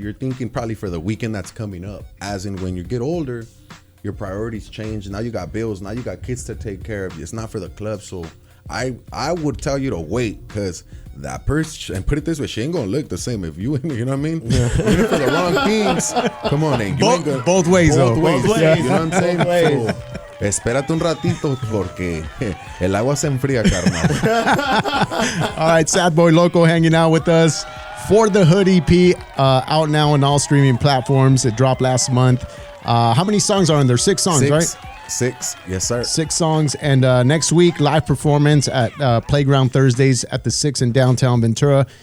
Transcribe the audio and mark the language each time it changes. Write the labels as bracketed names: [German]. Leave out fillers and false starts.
[English] You're thinking probably for the weekend that's coming up. As in when you get older, your priorities change. Now you got bills. Now you got kids to take care of. It's not for the club. So I would tell you to wait, because that person, and put it this way, she ain't gonna look the same if you know what I mean? You're in for the wrong things. Come on, you ain't gonna, both ways, though. both ways. Both ways. You know what I'm saying? Both ways. [Spanish] So, espérate un ratito porque el agua se enfría, carnal. [English] All right, Sad Boy Loko hanging out with us for the Hood EP, out now on all streaming platforms. It dropped last month. How many songs are on there? 6 songs, right? 6, yes sir. 6 songs. And next week, live performance at Playground Thursdays at the 6 in downtown Ventura.